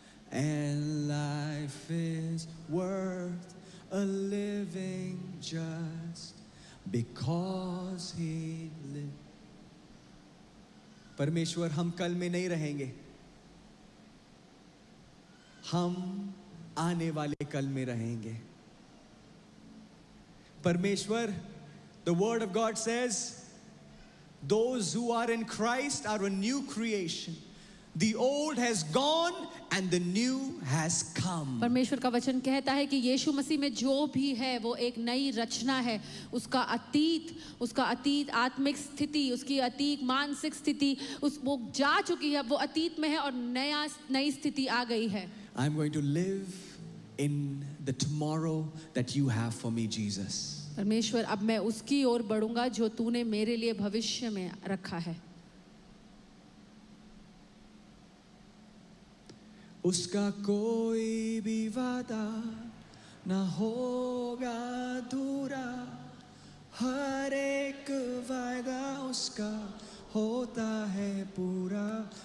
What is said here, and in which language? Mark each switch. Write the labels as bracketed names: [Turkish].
[English] And life is worth a living just because He lives. [Hindi] परमेश्वर, हम कल में नहीं रहेंगे, हम आने वाले कल में रहेंगे। [English] परमेश्वर, the word of God says, those who are in Christ are a new creation. The old has gone and the new has come. [Hindi] परमेश्वर का वचन कहता है कि यीशु मसीह में जो भी है वो एक नई रचना है। उसका अतीत आत्मिक स्थिति, उसकी अतीत मानसिक स्थिति वो जा चुकी है, वो अतीत में है और नई स्थिति आ गई है। [English] I'm going to live in the tomorrow that you have for me, Jesus. [Hindi] परमेश्वर, अब मैं उसकी ओर बढ़ूंगा जो तूने मेरे लिए भविष्य में रखा है। उसका कोई भी वादा ना होगा अधूरा, हर एक वादा उसका होता है पूरा।